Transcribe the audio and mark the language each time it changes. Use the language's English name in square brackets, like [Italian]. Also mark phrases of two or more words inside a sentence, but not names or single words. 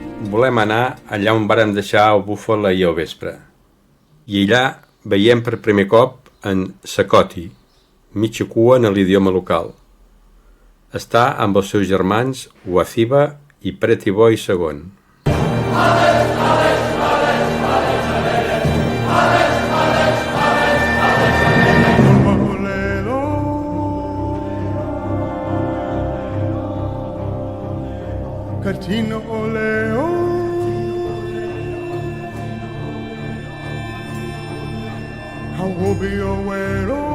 [Catalan] volem anar allà on vàrem deixar el búfal ahir al vespre. I allà veiem per primer cop en Sakoti, mitja cua en l'idioma local. Està amb els seus germans Waziba i Pretty Boy II. Catino oleo, I will be aware.